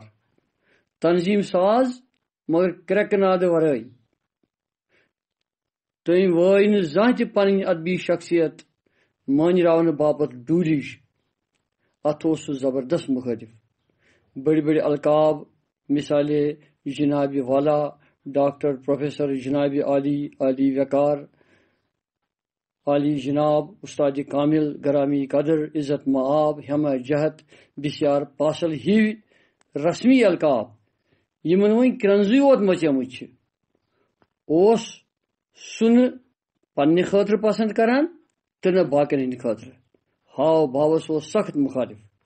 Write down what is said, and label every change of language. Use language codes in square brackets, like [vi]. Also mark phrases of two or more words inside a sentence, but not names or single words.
[ks] تنظیٖم ساز مگر کرٛٮ۪کہٕ نادٕ ورٲے. تٔمۍ وٲے نہٕ زانٛہہ تہِ پنٕنۍ ادبی شخصیت مٲنراونہٕ باپتھ ڈوٗرِج. اتھ اوس سُہ زبردست مُخٲلِف. بٔڑۍ بٔڑۍ القاب مثالے جناب والا، ڈاکٹر پروفیسر جناب عالی، عالی وقار، عالی جناب، استاد کامل، گرامی قدر، عزت معاب، ہمہ جہت، بسیار پاسل ہِوۍ رسمی القاب یِمن وۄنۍ کرنزٕے یوت مچیمٕتۍ چھِ. اوس سُہ نہٕ پننہِ خٲطرٕ پسند کران تہٕ نہ باقین ہٕنٛدِ خٲطرٕ. ہاو باوس اوس سخت مخالف.